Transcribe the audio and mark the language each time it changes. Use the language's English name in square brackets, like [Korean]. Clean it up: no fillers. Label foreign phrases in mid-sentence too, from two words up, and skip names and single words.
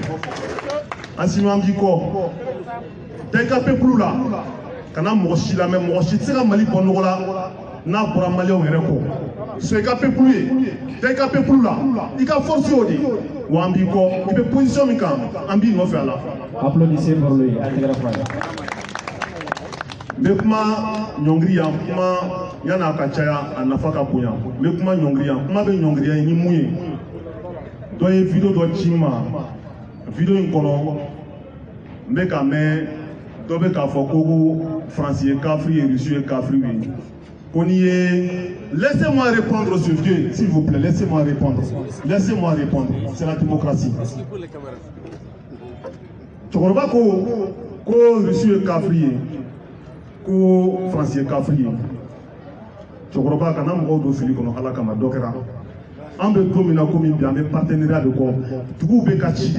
[Bambara] Asimu an b'i kɔ, taa i ka peuple la, kana mɔgɔ si lamɛn, mɔgɔ si tɛ se ka Mali bɔ nɔgɔ la n'a bɔra Maliyɛnw yɛrɛ kɔ. So i ka peuple ye, taa i ka peuple la, i ka force y'o de ye, wa an b'i kɔ, i bɛ position min kan an b'i nɔfɛ a la. [French] Applaudissez pour lui, Intégra Frère. [Bambara] N bɛ kuma ɲɔngiri yan, kuma yan'a ka caya a nafa ka bonya. N bɛ kuma ɲɔngiri yan, kuma bɛ ɲɔngiriya ye ni mun ye. Dɔ ye video dɔ ci n ma, video in kɔnɔ n bɛ ka mɛn dɔ bɛ k'a fɔ ko Faransi ye kafiri ye, Rusi ye kafiri ye. Ko n'i ye [French] laissez-moi répondre ce vieux, s'il vous plaît, laissez-moi répondre. Laissez-moi répondre, c'est la démocratie. [Bambara] Cɛkɔrɔba ko Rusi ye kafiri ye, ko Faransi ye kafiri ye. Cɛkɔrɔba kana mɔgɔw don fili kɔnɔ Ala kama, dɔ kɛra. An bɛ don min na komi bi an bɛ partenariat de kɔ, duguw bɛ ka ci de.